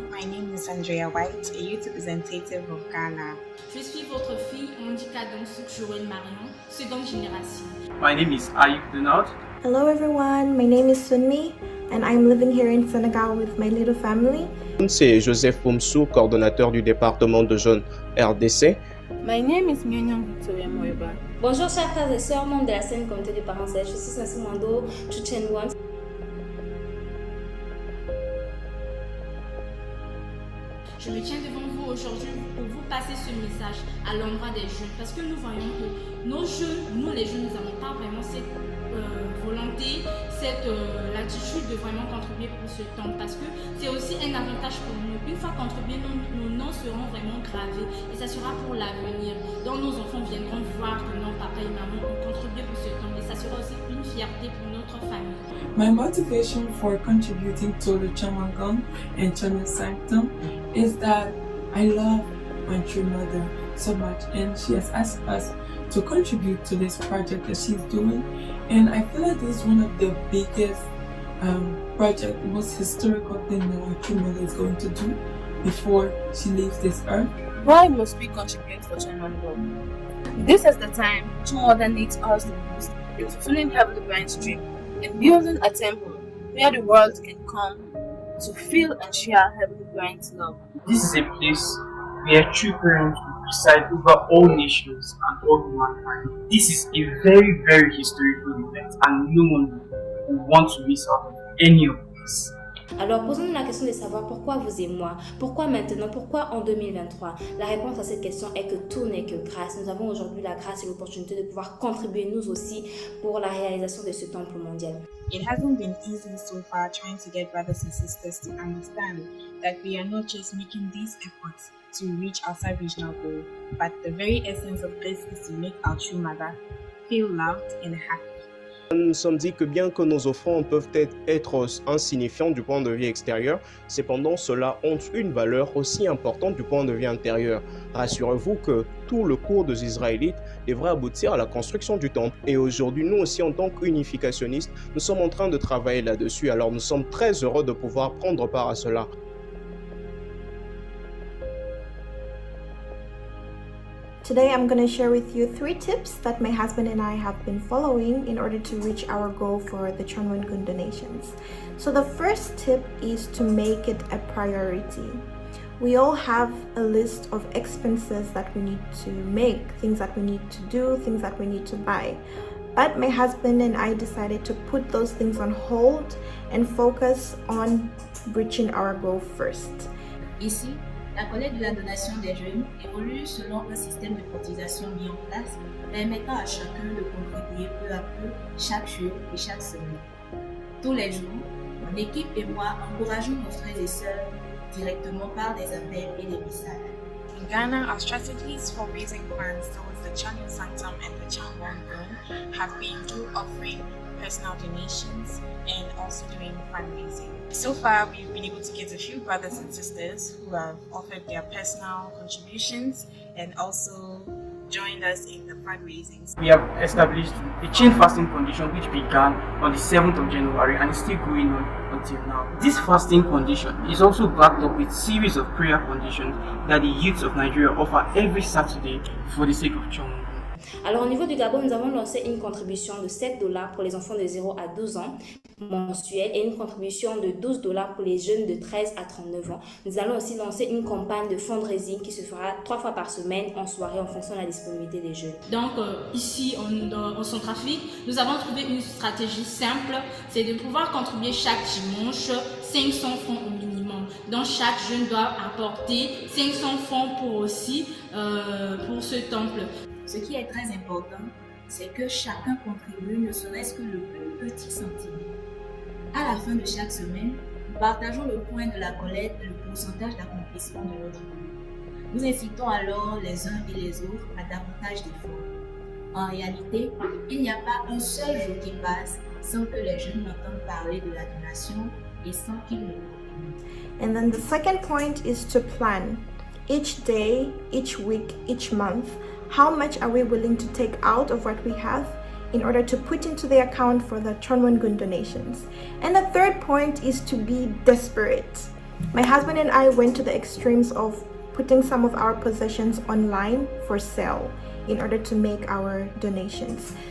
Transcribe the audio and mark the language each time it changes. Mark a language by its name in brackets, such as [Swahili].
[English] My name is Andrea White, a youth representative of Ghana. [French] Je suis votre fille Andika Donsuk Joël Marion, seconde génération. [English] My name is Ayuk Denard. Hello everyone, my name is Sunmi and I'm living here in Senegal with my little family. [French] C'est Joseph Poumsou, coordonnateur du département de jeunes RDC. [English] My name is Myonyang Victoria Moeba. [French] Bonjour chers frères et sœurs, membres de la scène comité de parents. Je suis Sansi Mando Chuchenwan. Je me tiens devant vous aujourd'hui pour vous passer ce message à l'endroit des jeunes parce que nous voyons que nos jeunes, nous les jeunes, nous n'avons pas vraiment cette volonté, cette l'attitude de vraiment contribuer pour ce temps parce que c'est aussi un avantage pour nous. Une fois contribués, nos noms seront vraiment gravés et ça sera pour l'avenir. Donc nos enfants viendront voir que non, papa et maman ont contribué pour ce temps et ça sera aussi une fierté pour notre famille. [English] My motivation for contributing to the Chonwangu and Chonwan Sanctum is that I love my true mother so much and she has asked us to contribute to this project that she's doing, and I feel like this is one of the biggest project, the most historical thing that our true mother is going to do before she leaves this earth. Why must we contribute for Chonwangu? This is the time Chonwangu needs us the most in fulfilling Heavenly Grant's dream and building a temple where the world can come to feel and share Heavenly Grant's love. This is a place where true parents will preside over all nations and all humankind. This is a very, very historical event and no one will want to miss out on any of this. [French] Alors posons-nous la question de savoir pourquoi vous et moi, pourquoi maintenant, pourquoi en 2023. La réponse à cette question est que tout n'est que grâce. Nous avons aujourd'hui la grâce et l'opportunité de pouvoir contribuer nous aussi pour la réalisation de ce temple mondial. [English] It hasn't been easy so far trying to get brothers and sisters to understand that we are not just making these efforts to reach our sub-regional goal, but the very essence of this is to make our true mother feel loved and happy. [French] Nous nous sommes dit que bien que nos offrandes peuvent être insignifiantes du point de vue extérieur, cependant cela ont une valeur aussi importante du point de vue intérieur. Rassurez-vous que tout le cours des Israélites devrait aboutir à la construction du temple. Et aujourd'hui, nous aussi en tant qu'unificationnistes, nous sommes en train de travailler là-dessus. Alors nous sommes très heureux de pouvoir prendre part à cela. [English] Today I'm going to share with you 3 tips that my husband and I have been following in order to reach our goal for the Chonwangu donations. So the first tip is to make it a priority. We all have a list of expenses that we need to make, things that we need to do, things that we need to buy. But my husband and I decided to put those things on hold and focus on reaching our goal first. [French] Ici, la collecte de la donation des jeunes évolue selon un système de cotisation mis en place, permettant à chacun de contribuer peu à peu, chaque jour et chaque semaine. Tous les jours, mon équipe et moi encourageons nos frères et sœurs directement par des appels et des messages. [English] In Ghana, our strategies for raising funds towards the Chonwan Sanctum and the Chonwangu have been through offering personal donations and also doing fundraising. So far, we've been able to get a few brothers and sisters who have offered their personal contributions and also joined us in the fundraisings. We have established the chain fasting condition, which began on the 7th of January and is still going on until now. This fasting condition is also backed up with a series of prayer conditions that the youths of Nigeria offer every Saturday for the sake of Chongun. [French] Alors au niveau du Gabon, nous avons lancé une contribution de $7 pour les enfants de 0 à 12 ans mensuelle et une contribution de $12 pour les jeunes de 13 à 39 ans. Nous allons aussi lancer une campagne de fundraising qui se fera 3 fois par semaine en soirée en fonction de la disponibilité des jeunes. Donc ici en Centrafrique, nous avons trouvé une stratégie simple, c'est de pouvoir contribuer chaque dimanche 500 francs au minimum. Donc chaque jeune doit apporter 500 francs pour pour ce temple. Ce qui est très important, c'est que chacun contribue ne serait-ce que le plus petit centime. À la fin de chaque semaine, nous partageons le point de la collecte et le pourcentage d'accomplissement de notre groupe. Nous incitons alors les uns et les autres à davantage d'efforts. En réalité, il n'y a pas un seul jour qui passe sans que les jeunes n'entendent parler de la donation et sans qu'ils ne contribuent. [English] And then the second point is to plan. Each day, each week, each month, how much are we willing to take out of what we have in order to put into the account for the Chonwon-gun donations? And the third point is to be desperate. My husband and I went to the extremes of putting some of our possessions online for sale in order to make our donations.